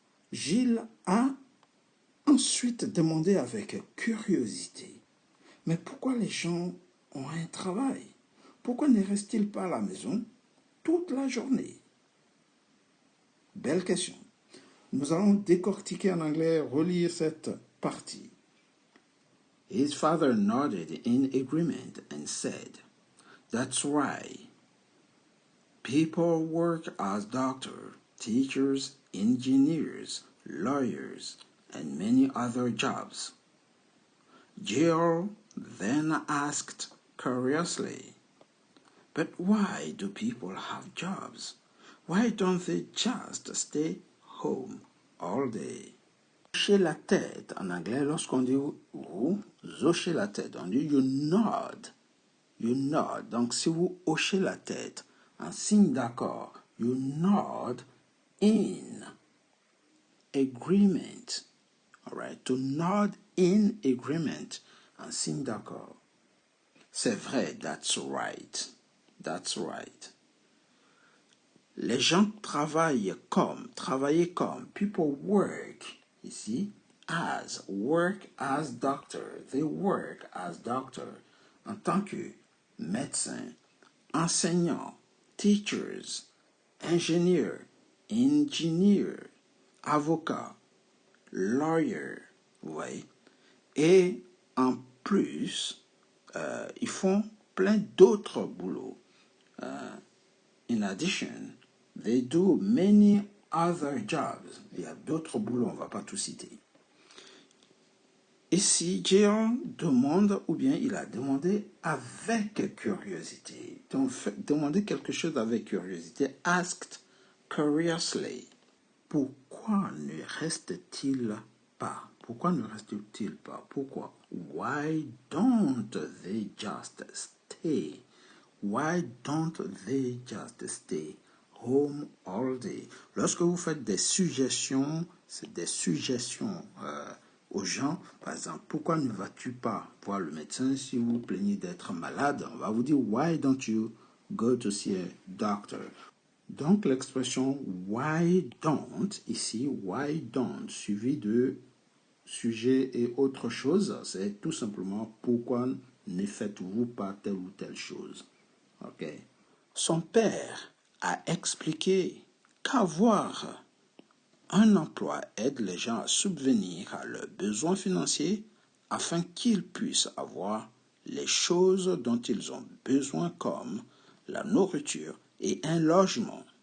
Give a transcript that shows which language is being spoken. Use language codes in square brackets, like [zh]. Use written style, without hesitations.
[fr] Gilles a ensuite demandé avec curiosité, mais pourquoi les gens ont un travail? Pourquoi ne restent-ils pas à la maison toute la journée? Belle question. Nous allons décortiquer en anglais, relire cette partie. [en] His father nodded in agreement and said, "That's right. People work as doctors, teachers, engineers, lawyers, and many other jobs." Jill then asked curiously, "But why do people have jobs? Why don't they just stay home all day?" [fr] Hocher la tête, en anglais, lorsqu'on dit vous hochez la tête, on dit [en] you nod. You nod. [fr] Donc, si vous hochez la tête, en signe d'accord, [en] you nod in agreement. Alright, to nod in agreement, [fr] en signe d'accord. C'est vrai, [en] that's right. That's right. [fr] Les gens travailler comme. [en] People work, ici, work as doctor. They work as doctor. [fr] En tant que médecin, enseignant, teachers, ingénieur, engineer, avocat, lawyer, ouais. Et en plus, ils font plein d'autres boulots. [en] In addition, they do many other jobs. [fr] Il y a d'autres boulots, on ne va pas tout citer. Ici, Jean demande, ou bien il a demandé avec curiosité. Donc, demander quelque chose avec curiosité. [en] Asked curiously. [fr] Pourquoi ne reste-t-il pas? Pourquoi ne reste-t-il pas? Pourquoi? [en] Why don't they just stay? Why don't they just stay home all day? [fr] Lorsque vous faites des suggestions, c'est des suggestions aux gens. Par exemple, pourquoi ne vas-tu pas voir le médecin si vous plaignez d'être malade? On va vous dire, [en] why don't you go to see a doctor? [fr] Donc, l'expression [en] why don't, [fr] ici, why don't, suivi de sujet et autre chose, c'est tout simplement pourquoi ne faites-vous pas telle ou telle chose. Ok. Son père a expliqué qu'avoir un emploi aide les gens à subvenir à leurs besoins financiers afin qu'ils puissent avoir les choses dont ils ont besoin comme la nourriture et un logement.